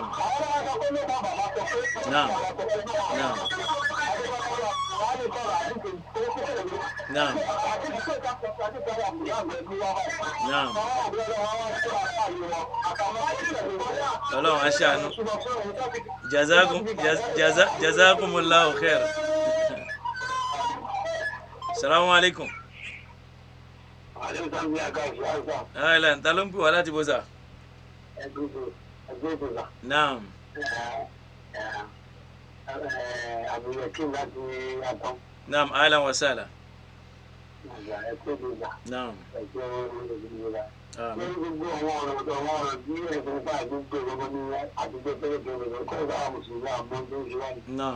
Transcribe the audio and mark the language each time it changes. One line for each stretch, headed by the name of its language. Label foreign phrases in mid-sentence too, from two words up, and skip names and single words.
Yoruba: àwọn ọlọ́wọ́ sọ pé ló bá bàbá sọ pé
Arabic: نعم. نعم. نعم. نعم.
Yoruba: ọlọ́run á ṣàánú.
Arabic: جزاكم الله خير. السلام عليكم. أهلا,
Yoruba: ta ló ń pè wá láti bó sà?
Arabic: نعم. نعم، أهلا وسهلا. نعم. آمين. نعم.